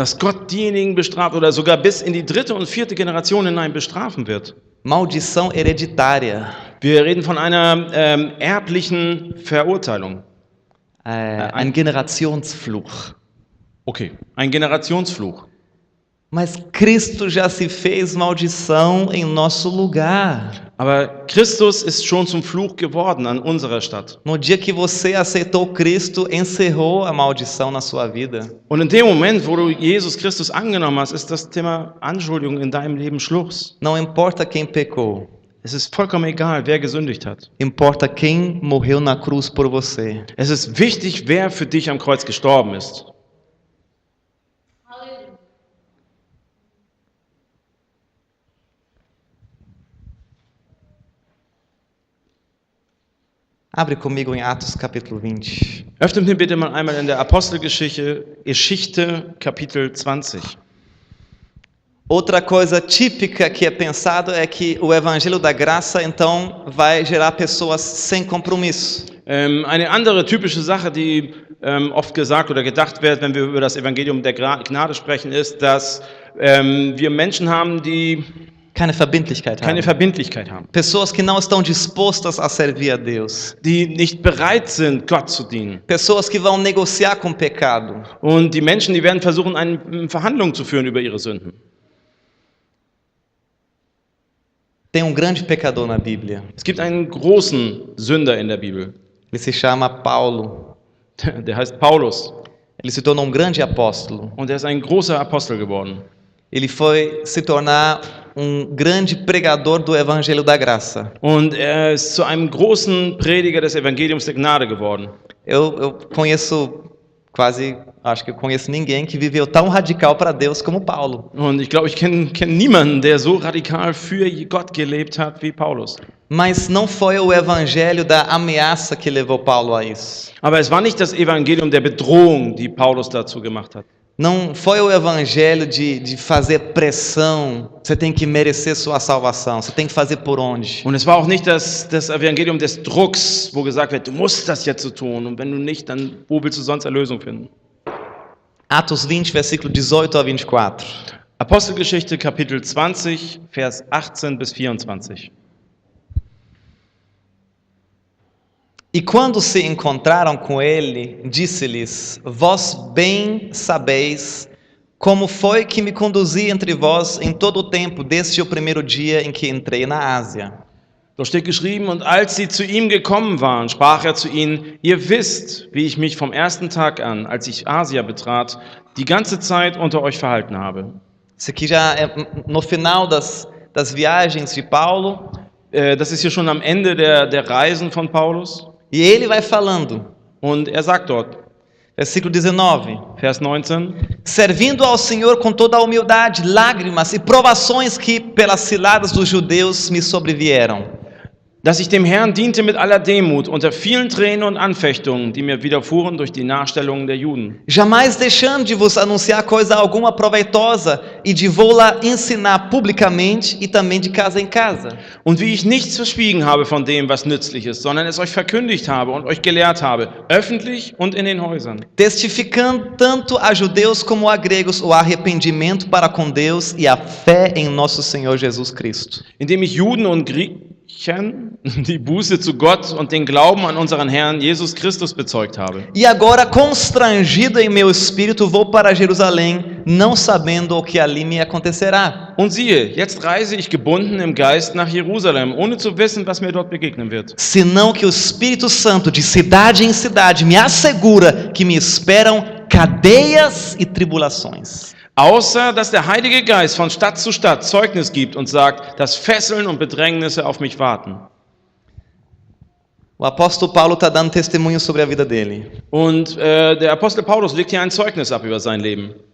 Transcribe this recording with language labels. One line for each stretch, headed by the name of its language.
German: Dass Gott diejenigen bestraft oder sogar bis in die dritte und vierte Generation hinein bestrafen wird.
Portuguese: Maldição hereditária.
German: Wir reden von einer erblichen Verurteilung. Ein Generationsfluch. Okay, ein Generationsfluch.
Portuguese: Mas Cristo já se fez maldição em nosso lugar.
German: Aber Christus ist schon zum Fluch geworden an unserer Stadt.
Portuguese: No dia que você aceitou Cristo, encerrou a maldição na sua vida.
German: Und in dem Moment, wo du Jesus Christus angenommen hast, ist das Thema Anschuldigung in deinem Leben Schluss.
Portuguese: Não importa quem pecou.
German: Es ist vollkommen egal, wer gesündigt hat.
Portuguese: Importa quem morreu na cruz por você.
German: Es ist wichtig, wer für dich am Kreuz gestorben ist.
Portuguese: Abre comigo em Atos capítulo 20.
German: Öffnet mir bitte mal einmal in der Apostelgeschichte, Kapitel 20.
Portuguese: Outra coisa típica que é pensado é que o evangelho da graça então vai gerar pessoas sem compromisso.
German: Eine andere typische Sache, die oft gesagt oder gedacht wird, wenn wir über das Evangelium der Gnade sprechen, ist, dass wir Menschen haben, die keine Verbindlichkeit haben.
Portuguese: Pessoas que não estão dispostas a servir a Deus.
German: Die nicht bereit sind, Gott zu dienen.
Portuguese: Pessoas que vão negociar com o pecado.
German: Und die Menschen, die werden versuchen, eine Verhandlung zu führen über ihre Sünden.
Portuguese: Tem grande pecador na Bíblia.
German: Es gibt einen großen Sünder in der Bibel.
Portuguese: Ele se chama Paulo.
German: Der heißt Paulus.
Portuguese: Ele se tornou grande apóstolo.
German: Und er ist ein großer Apostel geworden.
Portuguese: Ele foi se tornar grande pregador do Evangelho da Graça.
German: Und er ist zu einem großen Prediger des Evangeliums der Gnade geworden.
Portuguese: Eu conheço acho que eu conheço ninguém que viveu tão radical para Deus como Paulo.
German: Und ich glaube, ich kenne niemanden, der so radikal für Gott gelebt hat wie Paulus.
Portuguese: Mas não foi o evangelho da ameaça que levou Paulo a isso.
German: Aber es war nicht das Evangelium der Bedrohung, die Paulus dazu gemacht hat.
Portuguese: Não foi o evangelho de fazer pressão, você tem que merecer sua salvação, você tem que fazer por onde.
German: Und es war auch nicht das Evangelium des Drucks, wo gesagt wird, du musst das jetzt so tun und wenn du nicht, dann wo willst du sonst Erlösung finden?
Portuguese: Atos 20, versículo 18 a 24.
German: Apostelgeschichte, Kapitel 20, Vers 18 bis 24.
Portuguese: E quando se encontraram com ele, disse-lhes: Vós bem sabeis como foi que me conduzi entre vós em todo o tempo, desde o primeiro dia em que entrei na Ásia.
German: Dort steht geschrieben, und als sie zu ihm gekommen waren, sprach er zu ihnen, ihr wisst, wie ich mich vom ersten Tag an, als ich Asia betrat, die ganze Zeit unter euch verhalten habe.
Portuguese: Isso aqui já é no final das viagens de Paulo.
German: Das ist hier schon am Ende der Reisen von Paulus.
Portuguese: E ele vai falando.
German: Und er sagt dort:
Portuguese: Versículo 19.
German: Vers 19.
Portuguese: Servindo ao Senhor com toda a humildade, lágrimas e provações que pelas ciladas dos judeus me sobrevieram.
German: Dass ich dem Herrn diente mit aller Demut unter vielen Tränen und Anfechtungen, die mir widerfuhren durch die Nachstellungen der Juden.
Portuguese: Jamais deixando de vos anunciar coisa alguma proveitosa e de vou-la ensinar publicamente e também de casa em casa.
German: Und wie ich nichts verschwiegen habe von dem, was nützlich ist, sondern es euch verkündigt habe und euch gelehrt habe, öffentlich und in den Häusern.
Portuguese: Testificando tanto a judeus como a gregos o arrependimento para com Deus e a fé em nosso Senhor Jesus Cristo.
German: Indem ich Juden und Griechen die Buße zu Gott und den Glauben an unseren Herrn Jesus Christus bezeugt habe.
Portuguese: E agora, constrangido em meu espírito, vou para Jerusalém, não sabendo o que ali me acontecerá.
German: Und siehe, jetzt reise ich gebunden im Geist nach Jerusalem, ohne zu wissen, was mir dort begegnen wird.
Portuguese: Senão que o Espírito Santo, de cidade em cidade, me assegura que me esperam cadeias e tribulações.
German: Außer, dass der Heilige Geist von Stadt zu Stadt Zeugnis gibt und sagt, dass Fesseln und Bedrängnisse auf mich warten.
Portuguese: O apóstolo Paulo está dando testemunho sobre a vida dele.
German: Und der Apostel Paulus legt hier ein Zeugnis ab über sein Leben.